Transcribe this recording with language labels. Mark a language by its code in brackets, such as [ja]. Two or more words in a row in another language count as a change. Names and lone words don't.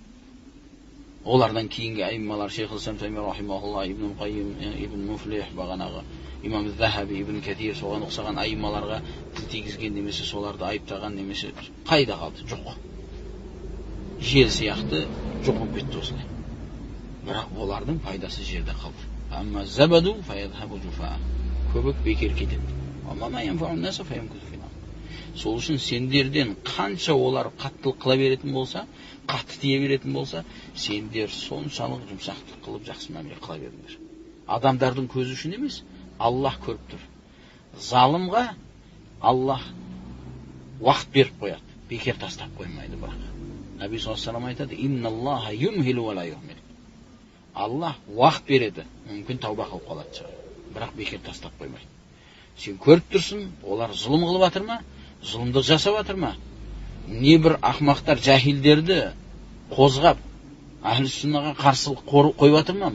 [kk] Олардан кейінгі айыммалар, Шейх ал-Ислам Тайми рахимахулла, Ибн Қайим, Ибн Муфлих, бағанағы имам Захаби, Ибн Катир, соған ұқсаған айыммаларға тіл тигізген немесе соларды айыптаған немесе қайда қалды? Жоқ. Жел сияқты жоқ болып кетті осылай. Бірақ олардың пайдасы жерде қалды. [ar] أما الزبد فيذهب جفاء. [kk] Көбік бекер кетеді. [ar] أما ما ينفع الناس فيمكث في الأرض. [kk] Сол үшін сендерден қанша олар қаттылық қыла беретін болса, қатты тие беретін болса, сендер соншалық жұмсақтық қылып жақсы мәміле қыла беріңдер. Адамдардың көзі үшін емес, Аллах көріп тұр. Залымға Аллах уақыт беріп қояды, бекер тастап қоймайды. Бірақ Наби [ar] صلى الله عليه وسلم [kk] айтады: [ar] "إن الله يمهل ولا يهمل." [kk] Аллах уақыт береді, мүмкін тауба қылып қалады шығар, бірақ бекер тастап қоймайды. Сен көріп тұрсың, олар зұлым қылып жатыр ма? Зұлымдық жасап жатыр ма? Не бір ақмақтар жахилдерді қозғап, әхлі сүннаға қарсылық қойып жатыр ма?